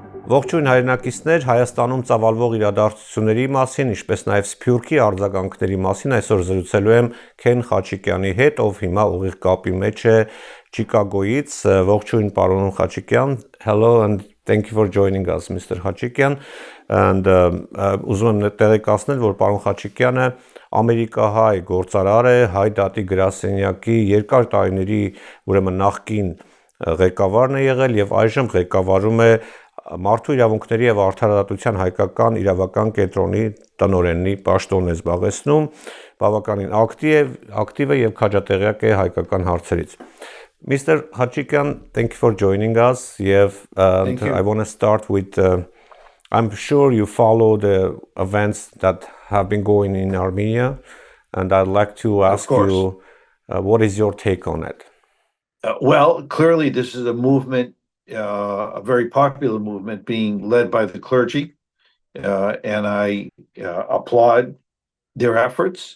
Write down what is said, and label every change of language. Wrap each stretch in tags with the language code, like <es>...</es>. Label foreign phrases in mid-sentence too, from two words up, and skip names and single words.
<hy>Ողջույն հայրենակիցներ, Հայաստանում ծավալվող իրադարձությունների մասին, ինչպես նաև Սփյուռքի արձագանքների մասին այսօր զրուցելու եմ Քեն Խաչիկյանի հետ, ով հիմա ուղիղ կապի մեջ է Չիկագոյից։ Ողջույն պարոն Խաչիկյան.</hy> <en>Hello and thank you for joining us, Mr. Hachikian.</en> <hy>And ուզում եմ տեղեկացնել, որ պարոն Խաչիկյանը ամերիկահայ գործարար է, հայ դատի գրասենյակի երկար տարիների ուրեմն նախկին ղեկավարն է եղել եւ այժմ ղեկավարում է Մարդու իրավունքների եւ արդարադատության հայկական իրավական կենտրոնի տնօրենի պաշտոնն է զբաղեցնում, բավականին ակտիվ է եւ քաջատեղյակ է հայկական հարցերից.</hy> <en>Mr. Hachikian, thank you for joining us. I want to start with I'm sure you follow the events that have been going in Armenia, and I'd like to ask you what is your take on it? Well, clearly this is a movement, a very popular movement being led by the clergy, and I applaud their efforts.</en>